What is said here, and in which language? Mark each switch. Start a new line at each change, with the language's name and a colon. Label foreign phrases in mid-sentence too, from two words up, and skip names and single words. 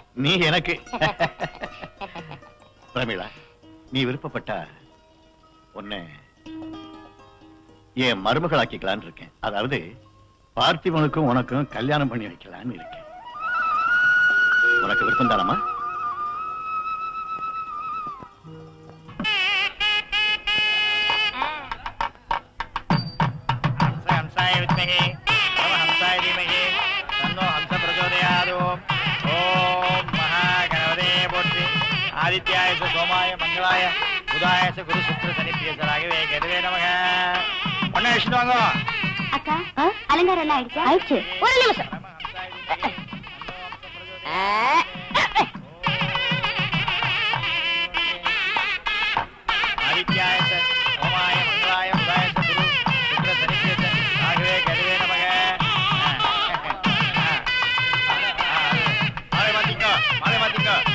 Tamil: நீ எனக்கு பிரமிளா, நீ விருப்பப்பட்டா உன்னை என் மருமகளாக்கிக்கலான்னு இருக்கேன். அதாவது பார்த்திபனுக்கும் உனக்கும் கல்யாணம் பண்ணி வைக்கலான்னு இருக்கேன். உனக்கு விருப்பம் தானம்மா?
Sanskrit: हंसाय विद्महे परमहंसाय धीमहि तन्नो हंस प्रचोदयात्। ओम महागणपते पोट्टि आदित्याय च सोमाय मंगलाय बुधाय च गुरु शुक्र शनिभ्य च राघवे केतवे नमः.
Tamil: ஒண்ணே விஷ்ணுவாங்க. அக்கா அலங்காரம் எல்லாம் ஆயிடுச்சா? ஆயிடுச்சு. ஒரு நிமிஷம்.
Sanskrit: आदित्याय च सोमाय मंगलाय बुधाय च गुरु शुक्र शनिभ्य च राघवे केतवे नमः. माले मातिको